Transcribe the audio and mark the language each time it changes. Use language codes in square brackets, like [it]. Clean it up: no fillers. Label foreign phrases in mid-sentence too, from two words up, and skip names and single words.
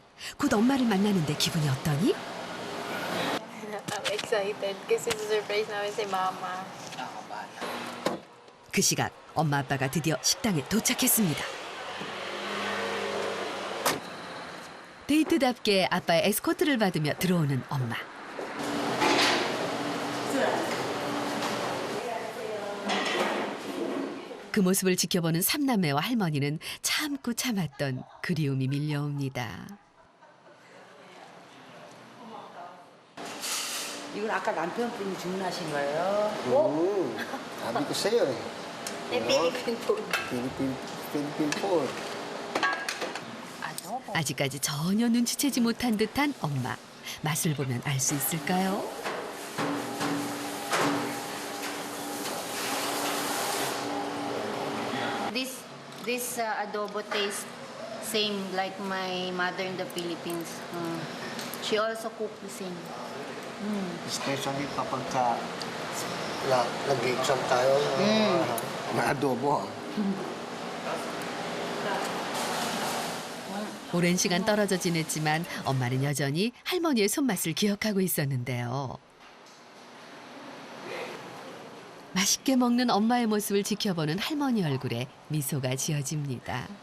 [ko] 곧 엄마를 만나는데 기분이 어떠니? [en] I'm excited [tl] kasi surprise namin si Mama. [ko] 그 시각 엄마 아빠가 드디어 식당에 도착했습니다. 데이트답게 아빠의 에스코트를 받으며 들어오는 엄마. 그 모습을 지켜보는 삼남매와 할머니는 참고 참았던 그리움이 밀려옵니다. 이건 아까 남편분이 주문하신 거예요? [tl] Sabi ko sa'yo eh. [en] Philippine food. Philippine food. [ko] 아직까지 전혀 눈치채지 못한 듯한 엄마. 맛을 보면 알 수 있을까요? [en] This adobo tastes same like my mother in the Philippines. She also cooked the same. [tl] Especially kapag nag-exam tayo, may adobo. [ko] 오랜 시간 떨어져 지냈지만 엄마는 여전히 할머니의 손맛을 기억하고 있었는데요. 맛있게 먹는 엄마의 모습을 지켜보는 할머니 얼굴에 미소가 지어집니다.